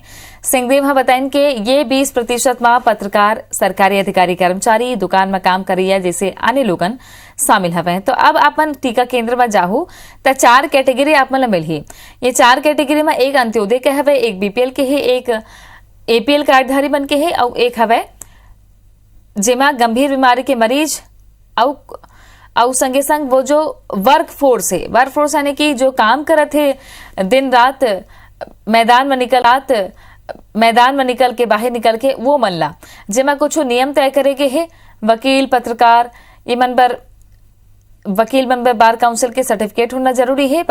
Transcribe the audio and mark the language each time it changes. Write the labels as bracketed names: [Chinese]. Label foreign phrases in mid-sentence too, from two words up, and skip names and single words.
[Chhattisgarhi] सिंहदेव हा बताइन के ये 20% में पत्रकार, सरकारी अधिकारी, कर्मचारी, दुकान में काम करिया जैसे अन्य लोगन शामिल हवे। तो अब अपन टीका केंद्र में जाहू तो 4 कैटेगरी आप मन मिलही। ये 4 कैटेगरी में एक अंत्योदय के हवे, एक बीपीएल के है, एक एपीएल कार्डधारी मन के है और एक हवे जेमा गंभीर बीमारी के मरीज और संगे संग वो जो [English] work force [Chhattisgarhi] है, [English] work force [Chhattisgarhi] यानी कि जो काम करत है दिन रात मैदान में निकल के बाहर निकल के वो मन ला जेमा कुछ नियम तय करे के है। वकील, पत्रकार, ये मन पर वकील मन पर बार काउंसिल के सर्टिफिकेट होना जरूरी है।